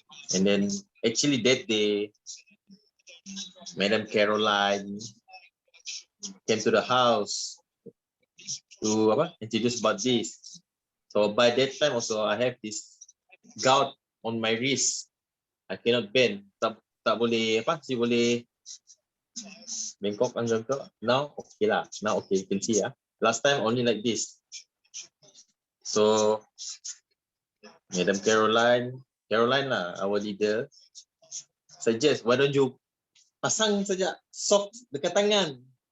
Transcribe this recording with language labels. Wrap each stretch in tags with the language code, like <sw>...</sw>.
<en>And then actually that day, Madam Caroline came to the house to introduce about this. So by that time also I have this gout on my wrist. I cannot bend.</en> <ms>Tak boleh boleh bengkok macam tu.</ms> <en>Now okay lah. Now okay, you can see Last time only like this. So Madam Caroline lah, our leader, suggest, why don't you</en> <ms>pasang saja socks dekat tangan.</ms>